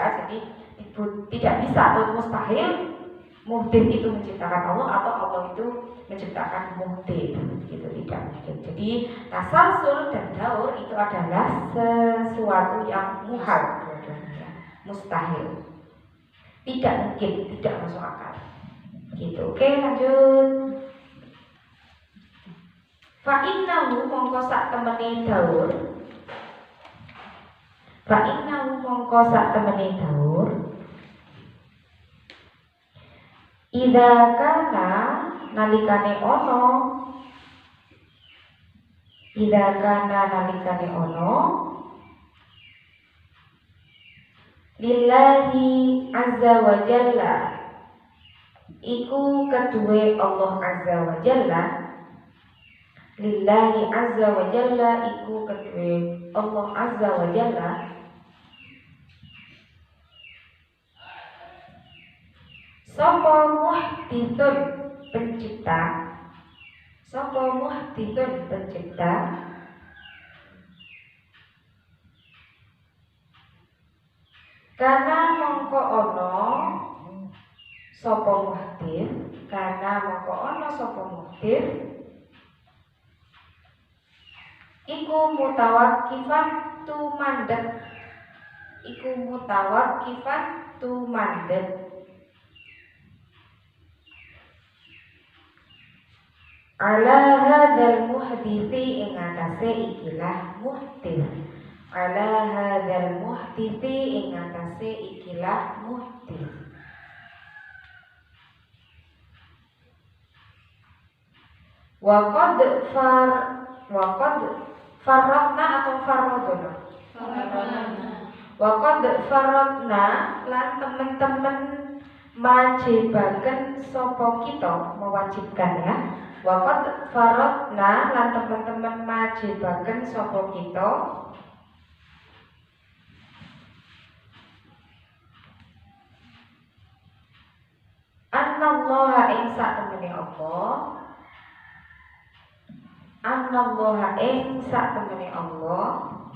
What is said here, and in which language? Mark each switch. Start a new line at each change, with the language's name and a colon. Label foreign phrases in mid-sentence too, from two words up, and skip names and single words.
Indonesian: Jadi tidak bisa atau mustahil muhdits itu menciptakan Allah atau Allah itu menciptakan muhdits, gitu tidak mungkin. Jadi tasalsul dan daur itu adalah sesuatu yang muhal, mustahil. Tidak mungkin, tidak masuk akal. Gitu. Oke, lanjut.
Arabic: Fa innahu
Javanese: mongko sak temene daur.
Arabic: Fa innahu
Javanese: mongko sak temene daur.
Arabic: Idza kana
Javanese: nalikane ono.
Arabic: Idza kana
Javanese: nalikane ono.
Arabic: Lillahi azza wa jalla,
Javanese: iku kedue Allah
Arabic: azza wa jalla. Lillahi azza wa jalla,
Javanese: iku kedue Allah
Arabic: azza wa jalla.
Javanese: Sapa muhditsun pencipta, sapa muhditsun pencipta. Karena mongko ono sapa muhdits, karena mongko ono sapa muhdits iku mutawakkifan tumandhet, iku mutawakkifan tumandhet
Arabic: ala hadzal muhditsi
Javanese: ing atase ikilah muhdits.
Arabic: Ala hadzal muhditsi
Javanese: ing atase ikilah muhdits.
Arabic: Wa qad farratna atau farradna. Wa qad farratna
Javanese: lan temen-temen majibaken sapa kita,
Indonesian: mewajibkan ya.
Arabic: Wa qad farratna
Javanese: lan temen-temen majibaken sapa kita. Annallaha ing sak temene Allah, annallaha ing sak temene Allah